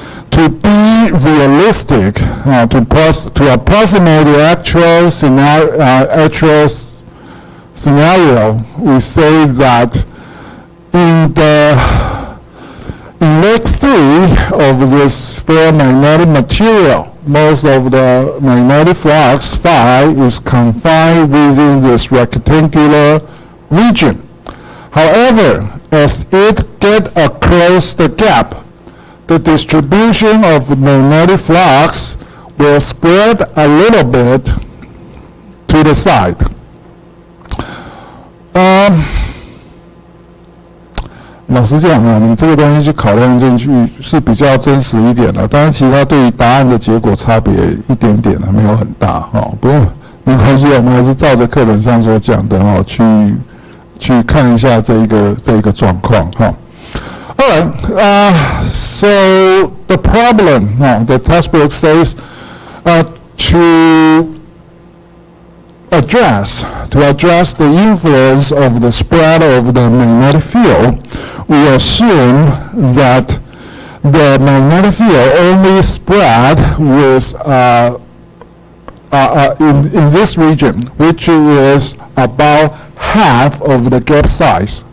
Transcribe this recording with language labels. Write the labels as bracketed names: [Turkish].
[English] to be realistic, to approximate the actual scenario, we say that in leg 3 of this ferromagnetic material, most of the magnetic flux phi is confined within this rectangular region. However, as it gets across the gap, the distribution of magnetic flux will spread a little bit to the side. [Chinese] 老实讲啊，你这个东西去考量进去是比较真实一点的，当然其他对于答案的结果差别一点点的，没有很大哦。不过没关系，我们还是照着课本上所讲的哦，去看一下这一个状况哈。 [English] Alright, so the problem, the textbook says to address the influence of the spread of the magnetic field, we assume that the magnetic field only spread with in this region, which is about half of the gap size.